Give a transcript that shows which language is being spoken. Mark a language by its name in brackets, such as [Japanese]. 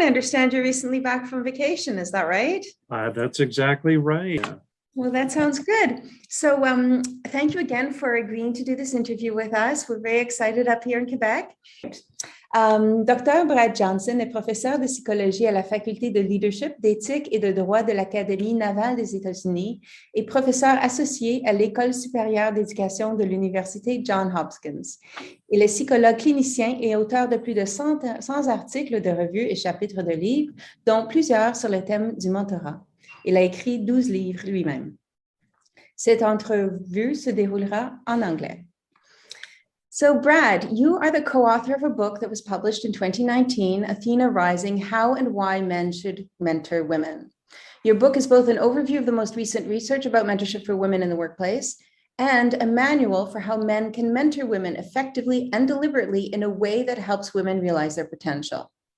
[English] I understand you're recently back from vacation. Is that right? That's exactly right. Well, that sounds good. So, thank you again for agreeing to do this interview with us. We're very excited up here in Quebec. Dr. [French] Brad Johnson est professeur de psychologie à la faculté de leadership, d'éthique et de droit de l'Académie navale des États-Unis et professeur associé à l'École supérieure d'éducation de l'Université Johns Hopkins. Il est psychologue clinicien et auteur de plus de 100 articles de revues et chapitres de livres, dont plusieurs sur le thème du mentorat. Il a écrit 12 livres lui-même. Cette entrevue se déroulera en anglais. [English] So, Brad, you are the co-author of a book that was published in 2019, Athena Rising: How and Why Men Should Mentor Women. Your book is both an overview of the most recent research about mentorship for women in the workplace and a manual for how men can mentor women effectively and deliberately in a way that helps women realize their potential.